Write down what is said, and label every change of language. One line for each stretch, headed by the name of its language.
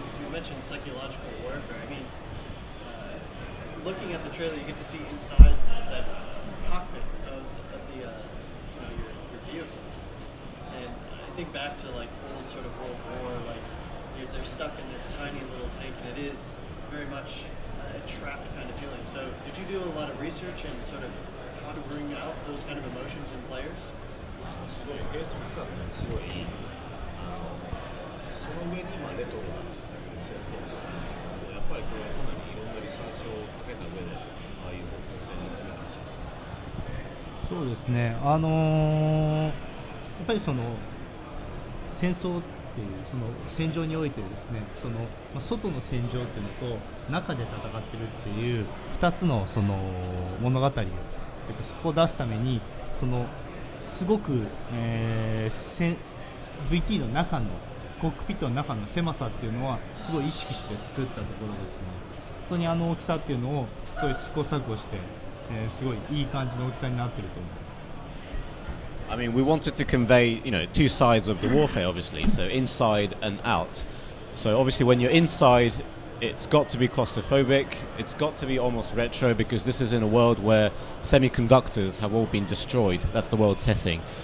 English: You mentioned psychological warfare. I mean, looking at the trailer, you get to see inside that cockpit of the your vehicle, and I think back to like old sort of World War, like they're stuck in this tiny little tank, and it is very much a trapped kind of feeling. So, did you do a lot of research and sort of how to bring out those kind of emotions in players?
Japanese: すごいペース感がすごいその上にレトロな戦争があるんですけど、やっぱりこれかなりいろんなリサーチをかけた上でああいう方向性に始めたんでしょうか。そうですね、やっぱりその戦争っていうその戦場においてですね、外の戦場っていうのと中で戦ってるっていう2つのその物語をそこを出すためにすごく、VT の中のコックピットの中の狭さっていうのはすごい意識して作ったところですね。本当に大きさっていうのをそういう試行錯誤して、すごいいい感じの大きさになってると思います。
English: I mean, we wanted to convey, two sides of the warfare, obviously. So inside and out. So obviously, when you're inside, it's got to be claustrophobic. It's got to be almost retro because this is in a world where semiconductors have all been destroyed. That's the world setting.